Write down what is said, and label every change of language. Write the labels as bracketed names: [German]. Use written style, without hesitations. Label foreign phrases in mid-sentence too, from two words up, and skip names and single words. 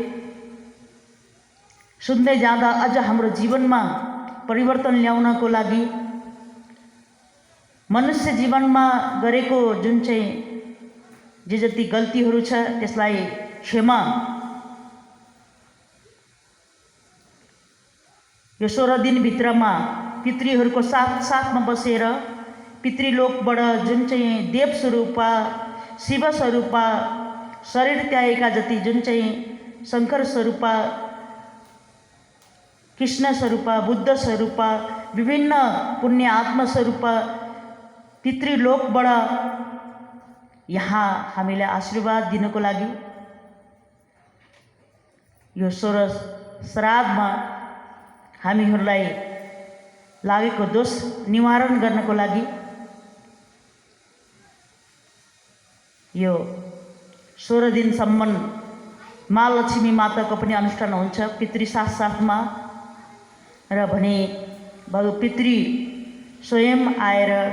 [Nepali] सुन्दै जाँदा अझ हाम्रो जीवनमा परिवर्तन ल्याउनको लागि मनुष्य जीवनमा गरेको जुन चाहिँ जे जति गल्तीहरू छ त्यसलाई क्षमा, यो 16 दिनभित्रमा पितृहरूको साथमा बसेर पितृलोकबाट जुन चाहिँ देव स्वरूपा, शिव स्वरूपा, शरीर त्यागेका जति जुन चाहिँ शङ्कर स्वरूपा, कृष्ण स्वरूपा, बुद्ध स्वरूपा, विभिन्न पुण्य आत्मा स्वरूपा पितृलोकबाट यहाँ हामीलाई आशीर्वाद दिनको लागि यो 16 श्राद्धमा हामीहरूलाई लागेको दोष निवारण गर्नको लागि यो 16 दिनसम्म महालक्ष्मी माताको पनि अनुष्ठान हुन्छ पितृ साथमा र भने पितृ स्वयं आएर